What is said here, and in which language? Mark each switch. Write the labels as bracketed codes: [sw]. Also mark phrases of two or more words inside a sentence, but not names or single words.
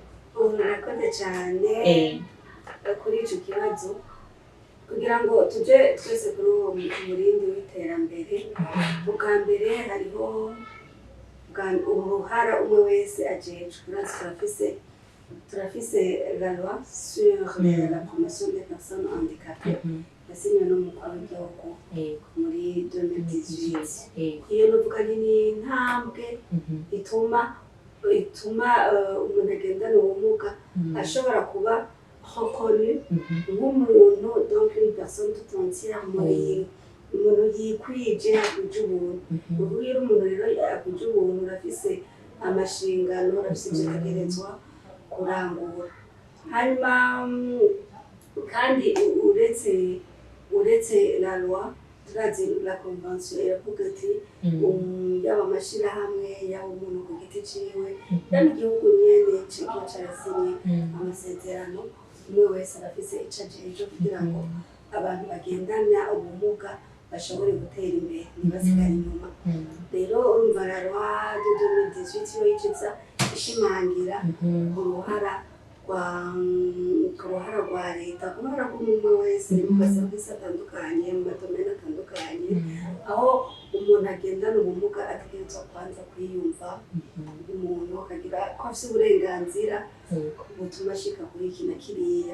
[rn] Murakoze cyane kuri ico kibazo. Kugira ngo tuje twese kuri uwo murindi w'iterambere, ubwa mbere hariho uruhara umwe wese ajejwe. Turafise [fr] la loi sur la promotion des personnes handicapées [rn] yasinywe n'umukuru w'igihugu muri 2018. Iyo nuvuga ni intambwe ituma umuntu agendana ubumuga ashobora kuba reconnu nk'umuntu, [fr] donc une personne tout entière, [rn] umuntu yikwije, akuje ubuntu. Ubu rero umuntu rero akuje ubuntu, urafise amashingano, urafise ivyo ategerezwa kurangura. Hanyuma kandi uretse [fr] la loi, [rn] turazi [fr] la convention [rn] iravuga ati yaba amashirahamwe, yaba umuntu ku giti ciwe, yaba igihugu nyene kiba carasinye amasezerano, umwe wese arafise ico ajejwe kugira ngo abantu bagendana ubumuga bashobore gutera imbere, ntibasigare inyuma. Rero urumva [fr] la loi de 2018 [rn] yo yiciza ishimangira uruhara rwa leta, uruhara rw'umwe wese mu maserivisi atandukanye, mu madomene atandukanye, aho umuntu agendana ubumuga ategerezwa kwanza kwiyumva umuntu, akagira ko afise uburenganzira butuma ashika kuri iki na kiriya.